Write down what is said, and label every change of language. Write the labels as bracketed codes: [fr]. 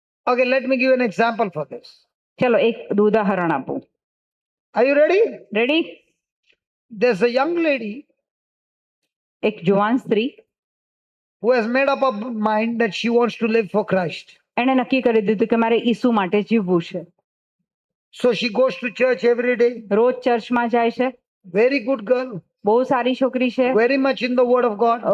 [en] Okay, let me give you an example for this. [gu] ચલો એક ઉદાહરણ આપું. [en] Are you ready? Ready? There's a young lady [gu] એક જુવાન સ્ત્રી [en] who has made up her mind that she wants to live for Christ. [gu] એણે નક્કી કરી દીધું કે મારે ઈસુ માટે જીવવું છે. [en] So she goes to church every day. [gu] રોજ ચર્ચમાં જાય છે. [en] Very good girl. [gu] બહુ સારી છોકરી છે. [en] Very much in the word of God.